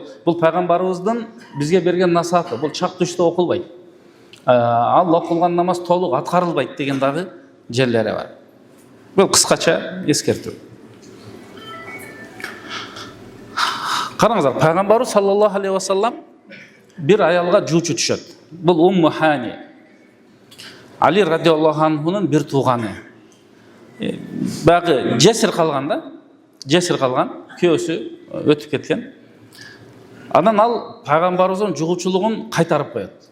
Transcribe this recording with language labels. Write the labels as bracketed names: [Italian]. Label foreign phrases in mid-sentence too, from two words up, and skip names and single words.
[Kyrgyz] Бул пайгамбарыбыздын бизге берген насааты. Бул чак түштө окулбайт. Ал окулган намаз толук аткарылбайт деген дагы жерлери бар. Бул кыскача эскертүү. Караңыздар, пайгамбарыбыз [Arabic] صلى الله عليه وسلم [Kyrgyz] бир аялга жуучу түшөт. Бул Умму Хани. Али [Arabic] رضي الله عنهнун [Kyrgyz] бир тууганы. Багы жесир калган да. Жесир калган, күйөөсү өтүп кеткен. Анан ал пайгамбарыбыздын жугуучулугун кайтарып коет.